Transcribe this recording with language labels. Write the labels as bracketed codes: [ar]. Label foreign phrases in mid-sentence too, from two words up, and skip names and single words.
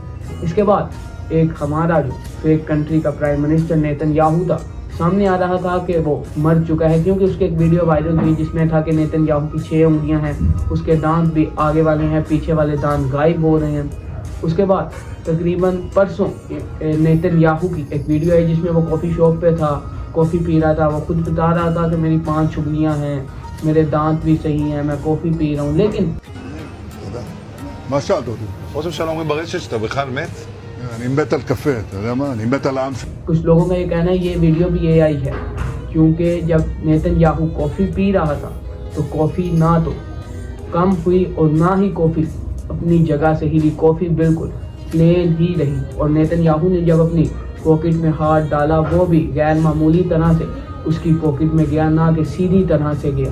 [ur] اس کے بعد ایک ہمارا جو [en] fake country [ur] کا [en] prime minister [ur] نیتن یاہو تھا، سامنے آ رہا تھا کہ وہ مر چکا ہے، کیونکہ اس کی ایک ویڈیو وائرل ہوئی جس میں تھا کہ نیتن یاہو کی 6 انگلیاں ہیں، اس کے دانت بھی آگے والے ہیں، پیچھے والے دانت غائب ہو رہے ہیں۔ اس کے بعد تقریباً پرسوں نیتن یاہو کی ایک ویڈیو ہے جس میں وہ [en] coffee shop [ur] پہ تھا، کافی پی رہا تھا، وہ خود بتا رہا تھا کہ میری 5 انگلیاں ہیں، میرے دانت بھی صحیح ہیں، میں کافی پی رہا ہوں۔ لیکن [he] מה שאלת אותי? ראש הממשלה אומרים ברשת שאתה בכלל מת? אני מת על קפה, אתה יודע מה? אני מת על העם שלי. [ur] کچھ لوگوں کا یہ کہنا ہے یہ ویڈیو بھی اے آئی ہے، کیونکہ جب نیتن یاہو کافی پی رہا تھا تو کافی نہ تو کم ہوئی اور نہ ہی کافی اپنی جگہ سے ہلی، کافی بالکل پلین ہی رہی، اور نیتن یاہو نے جب اپنی پاکٹ میں ہاتھ ڈالا وہ بھی غیر معمولی طرح سے اس کی پاکٹ میں گیا، نہ کہ سیدھی طرح سے گیا۔